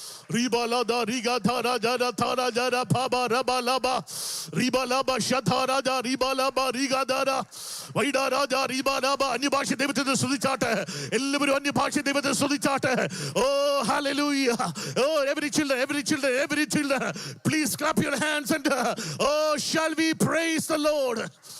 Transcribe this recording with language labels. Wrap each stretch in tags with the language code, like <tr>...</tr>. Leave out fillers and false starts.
<ml>Ribalada rigatara jara thara jara baba rabalaba ribalaba shathara jara ribalaba rigadara vaida raja ribalaba അന്യഭാഷ ദൈവത്തെ സ്തുതിച്ചാട്ടെ. എല്ലാവരും അന്യഭാഷ ദൈവത്തെ സ്തുതിച്ചാട്ടെ.</ml> <en>Oh hallelujah. Oh every children please clap your hands and oh shall we praise the Lord.</en>